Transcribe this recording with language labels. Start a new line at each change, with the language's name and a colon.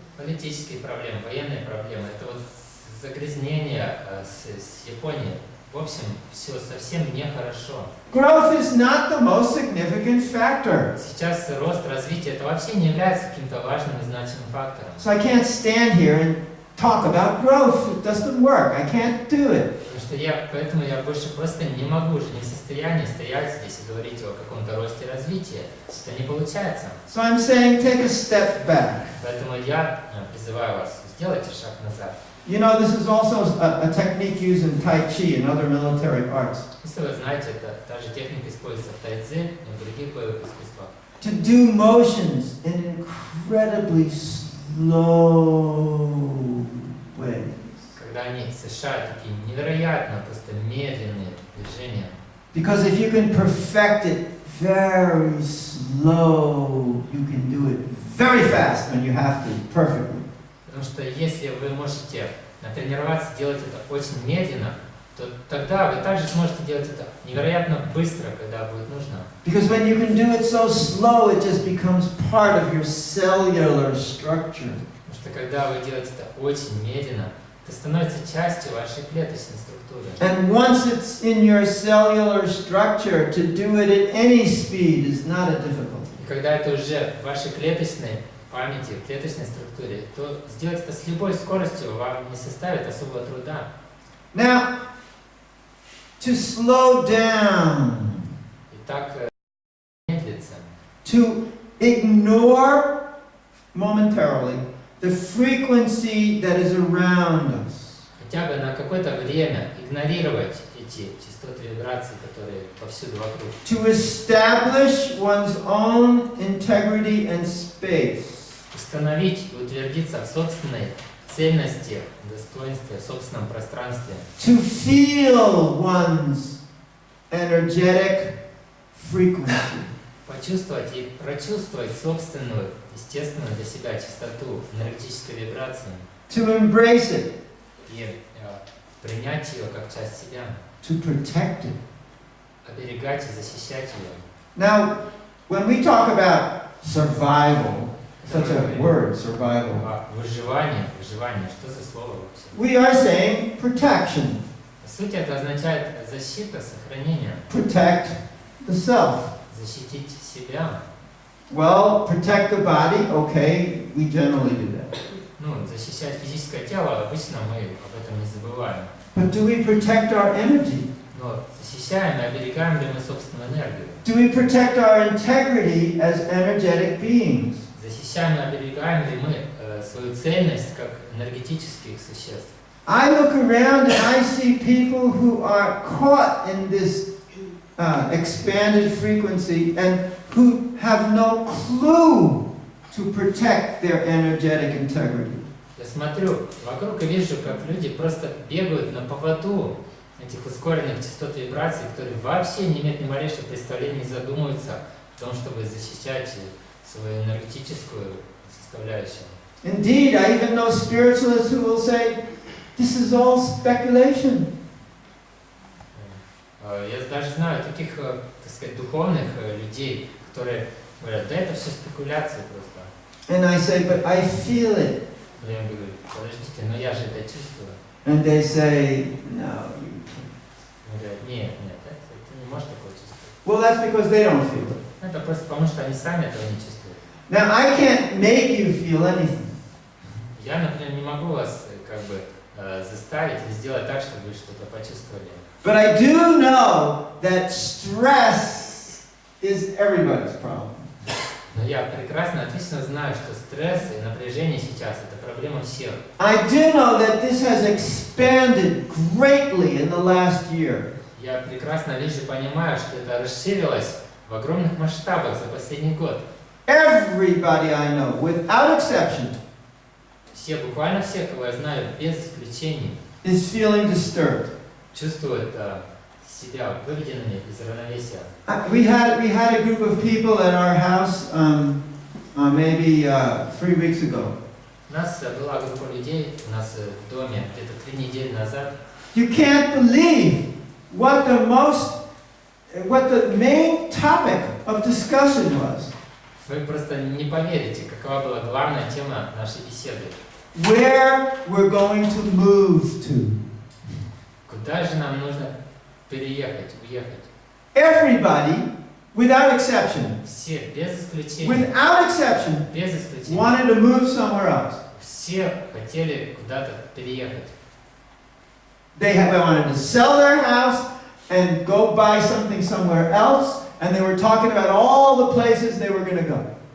Russian: Политические проблемы, военные проблемы, это вот загрязнение с Японией. В общем, все совсем нехорошо.
English: Growth is not the most significant factor.
Russian: Сейчас рост, развитие, это вообще не является каким-то важным и значимым фактором.
English: So I can't stand here and talk about growth. It doesn't work. I can't do it.
Russian: Поэтому я больше просто не могу уже, не в состоянии стоять здесь и говорить о каком-то росте и развитии. Это не получается.
English: So I'm saying take a step back.
Russian: Поэтому я призываю вас, сделайте шаг назад.
English: You know, this is also a technique used in Tai Chi and other military arts.
Russian: Если вы знаете, это та же техника используется в тайцзи и в других боевых искусствах.
English: To do motions in incredibly slow ways.
Russian: Когда они совершают такие невероятно просто медленные движения.
English: Because if you can perfect it very slow, you can do it very fast when you have to, perfectly.
Russian: Потому что если вы можете натренироваться делать это очень медленно, то тогда вы также сможете делать это невероятно быстро, когда будет нужно.
English: Because when you can do it so slow, it just becomes part of your cellular structure.
Russian: Потому что когда вы делаете это очень медленно, это становится частью вашей клеточной структуры.
English: And once it's in your cellular structure, to do it at any speed is not a difficult.
Russian: И когда это уже в вашей клеточной памяти, в клеточной структуре, то сделать это с любой скоростью вам не составит особого труда.
English: Now, to slow down,
Russian: Итак, медлиться,
English: to ignore momentarily the frequency that is around us.
Russian: хотя бы на какое-то время игнорировать эти частоты вибраций, которые повсюду вокруг.
English: To establish one's own integrity and space.
Russian: Установить и утвердиться в собственной цельности, достоинстве, в собственном пространстве.
English: To feel one's energetic frequency.
Russian: Почувствовать и прочувствовать собственную, естественную для себя частоту энергетической вибрации.
English: To embrace it.
Russian: И принять ее как часть себя.
English: To protect it.
Russian: Оберегать и защищать ее.
English: Now, when we talk about survival, such a word, survival,
Russian: Выживание, что за слово вообще?
English: we are saying protection.
Russian: По сути, это означает защита, сохранение.
English: Protect the self.
Russian: Защитить себя.
English: Well, protect the body, okay, we generally do that.
Russian: Защищать физическое тело, обычно мы об этом не забываем.
English: But do we protect our energy?
Russian: Но защищаем и оберегаем ли мы собственную энергию?
English: Do we protect our integrity as energetic beings?
Russian: Защищаем и оберегаем ли мы свою цельность как энергетических существ?
English: I look around and I see people who are caught in this expanded frequency and who have no clue to protect their energetic integrity.
Russian: Я смотрю вокруг и вижу, как люди просто бегают на поводу этих ускоренных частот вибраций, которые вообще не имеют ни малейшего представления, не задумываются о том, чтобы защищать свою энергетическую составляющую.
English: Indeed, I even know spiritualists who will say, this is all speculation.
Russian: Я даже знаю таких, так сказать, духовных людей, которые говорят, да это все спекуляции просто.
English: And I say, but I feel it.
Russian: Я им говорю, подождите, но я же это чувствую.
English: And they say, no, you can't.
Russian: Они говорят, нет, ты не можешь такого чувствовать.
English: Well, that's because they don't feel it.
Russian: Это просто потому, что они сами этого не чувствуют.
English: Now, I can't make you feel anything.
Russian: Я, например, не могу вас как бы заставить или сделать так, чтобы вы что-то почувствовали.
English: But I do know that stress is everybody's problem.
Russian: Но я прекрасно, отлично знаю, что стресс и напряжение сейчас – это проблема всех.
English: I do know that this has expanded greatly in the last year.
Russian: Я прекрасно вижу и понимаю, что это расширилось в огромных масштабах за последний год.
English: Everybody I know, without exception,
Russian: Все, буквально все, кого я знаю, без исключений,
English: is feeling disturbed.
Russian: чувствуют себя выведенными из равновесия.
English: We had a group of people at our house maybe 3 weeks ago.
Russian: У нас была группа людей у нас в доме где-то 3 недели назад.
English: You can't believe what the main topic of discussion was.
Russian: Вы просто не поверите, какова была главная тема нашей беседы.
English: Where we're going to move to.
Russian: Куда же нам нужно переехать, уехать?
English: Everybody, without exception,
Russian: Все, без исключения,
English: without exception,
Russian: без исключения,
English: wanted to move somewhere else.
Russian: все хотели куда-то переехать.
English: They wanted to sell their house and go buy something somewhere else, and they were talking about all the places they were going to go.